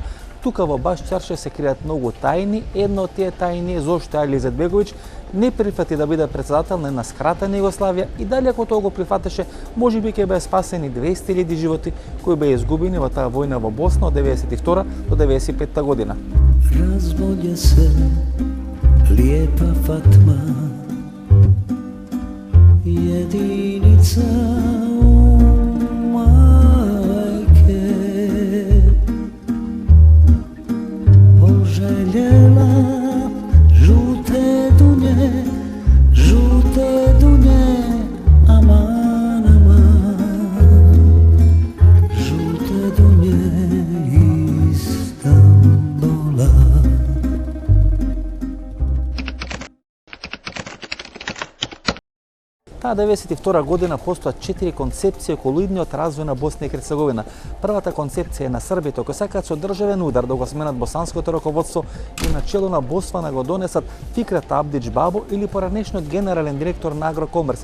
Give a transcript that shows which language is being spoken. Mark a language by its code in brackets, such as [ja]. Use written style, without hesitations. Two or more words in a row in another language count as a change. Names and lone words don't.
[mk] Тука во Башчаршија се кријат многу тајни. Една од тие тајни е зошто Али Изетбеговиќ не прифати да биде председател на една скратена Југославија и дали ако тоа го прифатеше, можеби ќе беа спасени 200.000 животи кои беа изгубени во таа војна во Босна од 92 до 95 година. [bs] Razbolje se lijepa Fatma, jedinica majke, poželjela žute dunje, aman, aman, žute dunje Istanbula. [mk] Таа 92 година постојат 4 концепции околу идниот развој на Босна и Херцеговина. Првата концепција е на србите кои сакаат со државен удар да го сменат босанското раководство и на чело на Босвана го донесат Фикрет Абдич Бабо или поранешниот генерален директор на Агрокомерс.